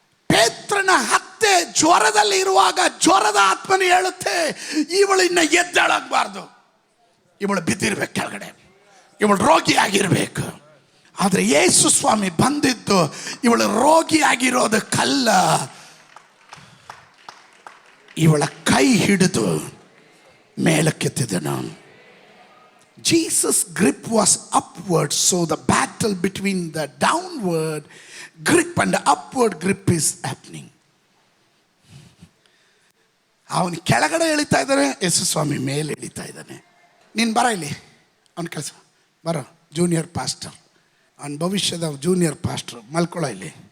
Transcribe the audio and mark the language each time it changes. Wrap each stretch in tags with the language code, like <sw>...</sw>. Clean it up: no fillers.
<kn>ಪೇತ್ರನ ಹತ್ಯೆ ಜ್ವರದಲ್ಲಿ ಇರುವಾಗ ಜ್ವರದ ಆತ್ಮನ ಹೇಳುತ್ತೆ, ಇವಳು ಇನ್ನು ಎದ್ದೇಳಾಗಬಾರ್ದು, ಇವಳು ಬಿದ್ದಿರ್ಬೇಕು ಕೆಳಗಡೆ, ಇವಳು ರೋಗಿ ಆಗಿರ್ಬೇಕು. ಆದರೆ ಯೇಸು ಸ್ವಾಮಿ ಬಂದಿದ್ದು ಇವಳು ರೋಗಿ ಆಗಿರೋದಕ್ಕಲ್ಲ, ಇವಳ ಕೈ ಹಿಡಿದು ಮೇಲಕ್ಕೆತ್ತಿದನು.</kn> <en>Jesus' grip was upward, so the battle between the downward grip and the upward grip is happening.</en> <kn>ಅವನು ಕೆಳಗಡೆ ಎಳಿತಾ ಇದ್ದಾನೆ, ಯೇಸು ಸ್ವಾಮಿ ಮೇಲೆ ಎಳಿತಾ ಇದ್ದಾನೆ. ನೀನು ಬರ ಇಲ್ಲಿ, ಅವನ ಕೆಲಸ ಬರೋ, ಜೂನಿಯರ್ ಪಾಸ್ಟರ್, ಅವನ ಭವಿಷ್ಯದ ಜೂನಿಯರ್ ಪಾಸ್ಟರ್, ಮಲ್ಕೊಳ್ಳೋ ಇಲ್ಲಿ.</kn>